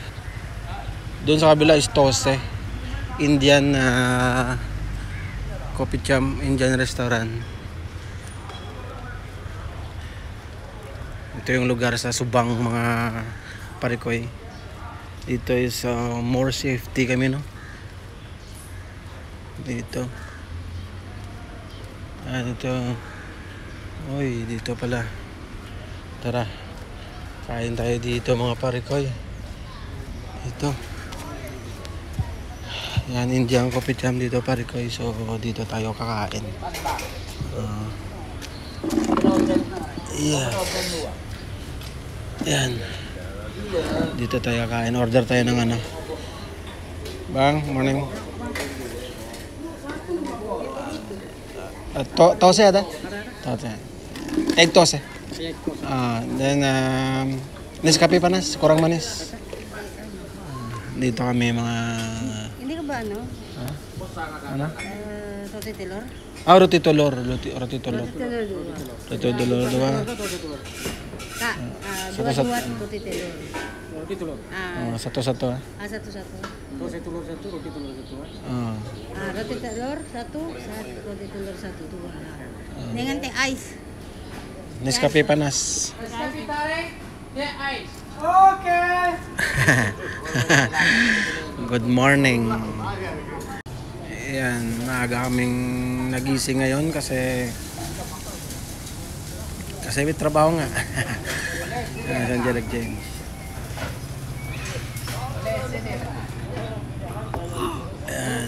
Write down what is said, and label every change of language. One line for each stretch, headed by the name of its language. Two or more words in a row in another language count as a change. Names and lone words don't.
Filipino: Doon sa kabila is Tose, Indian Coffee Cham, Indian restaurant. Ito yung lugar sa Subang mga parikoy. Dito is
English: more safety
Filipino: kami, no? Dito. Dito. Oy, dito pala. Tara. Kain tayo dito mga parikoy. Ito. Yan, Indian Coffee Cham dito parikoy. So, dito tayo kakain. Yeah. Yan. Dito tayo kakain. Order tayo ng ano.
Malay: Bang, morning. Tose ada? Tose.
English: Egg tose.
Malay: Then Nescafe panas, kurang manis.
Filipino: Dito kami mga Hindi ka ba ano? Ano?
Malay: Roti telur? Roti telur, roti telur. Roti telur dua. Kak, dua roti telur. Roti telur. Satu-satu. Satu-satu. Roti telur satu, roti telur satu. Roti telur satu, roti telur satu, dua. Dengan teh ice. Nescafe panas. Nescafe tarik, teh ice. Okay.
English: Good morning.
Filipino: Ayan, maaga kaming nagising ngayon kasi may trabaho nga. San Jared James. Ayan.